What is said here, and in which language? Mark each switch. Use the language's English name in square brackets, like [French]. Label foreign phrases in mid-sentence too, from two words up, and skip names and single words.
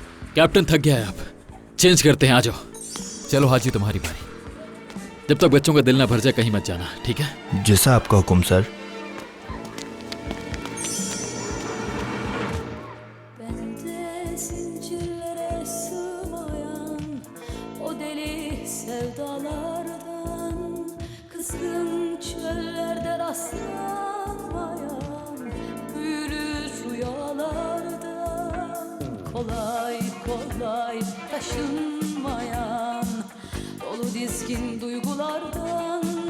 [Hindi] कैप्टन थक गया है अब, चेंज करते हैं, आ जाओ। चलो हाजी तुम्हारी बारी। जब तक बच्चों का दिल ना भर जाए कहीं मत जाना, ठीक है? जैसा आपका हुक्म सर। [Turkish] Bende zincirlere sığmayan o deli sevdalardan, kızgın çöllerde rastlanmayan büyülü rüyalardan, kolay kolay taşınmayan dolu dizgin duygulardan,